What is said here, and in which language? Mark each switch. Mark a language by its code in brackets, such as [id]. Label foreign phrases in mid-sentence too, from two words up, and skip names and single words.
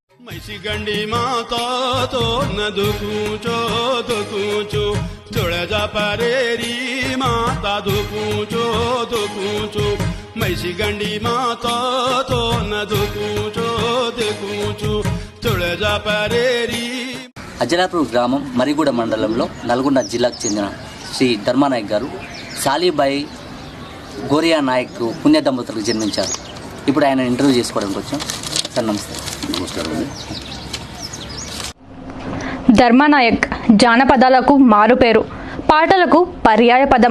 [lmn] मैसी माता तो न दुकूचो दुकूचो तुळजा परेरी माता दुकूचो मैसी माता तो न दुकूचो दुकूचो तुळजा परेरी. [te] అజలాపూర్ గ్రామం మరిగూడ మండలంలో నల్గొండ జిల్లాకు చెందిన శ్రీ ధర్మానాయక్ గారు సాలీబాయి గోరియా నాయక్ పుణ్య దంపతులకు జన్మించారు. ఇప్పుడు ఆయన ఇంటర్వ్యూ చేసుకోవడానికి వచ్చాం. సార్ నమస్తే. నమస్కారం. ధర్మానాయక్ జానపదాలకు మారుపేరు, పాటలకు పర్యాయ పదం.